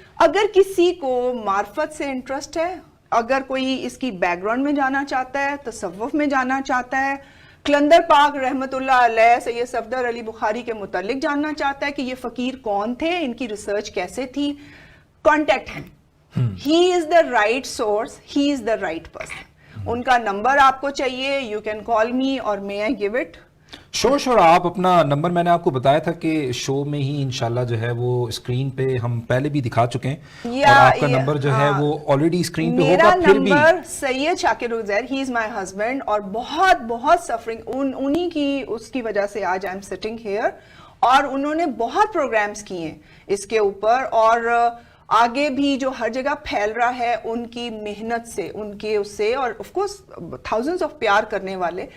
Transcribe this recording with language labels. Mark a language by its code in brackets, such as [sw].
[ur] اگر کسی کو معرفت سے انٹرسٹ ہے, اگر کوئی اس کی بیک گراؤنڈ میں جانا چاہتا ہے, تصوف میں جانا چاہتا ہے, کلندر پاک رحمت اللہ علیہ سید صفدر علی بخاری کے متعلق جاننا چاہتا ہے کہ یہ فقیر کون تھے, ان کی ریسرچ کیسے تھی, [en] Contact him. He is the right source, he is the right person. [ur] ان کا نمبر آپ کو چاہیے, [en] you can call me [ur] اور [en] May I give it. [ur] شور آپ اپنا نمبر, میں نے آپ کو بتایا تھا کہ شو میں ہی انشاءاللہ جو ہے وہ اسکرین پہ ہم پہلے بھی دکھا چکے ہیں, اور آپ کا نمبر جو ہے وہ آلریڈی اسکرین پہ ہوگا. پھر بھی میرا number Syed Shakir Uzair, [en] he is my husband, [ur] اور بہت بہت سفرنگ انہی کی, اس کی وجہ سے آج [en] I am sitting here, [ur] اور انہوں نے بہت پروگرامز کیے ہیں اس کے اوپر, اور آگے بھی جو ہر جگہ پھیل رہا ہے ان کی محنت سے, ان کے اس سے, اور [en] of course thousands of [ur] پیار کرنے والے.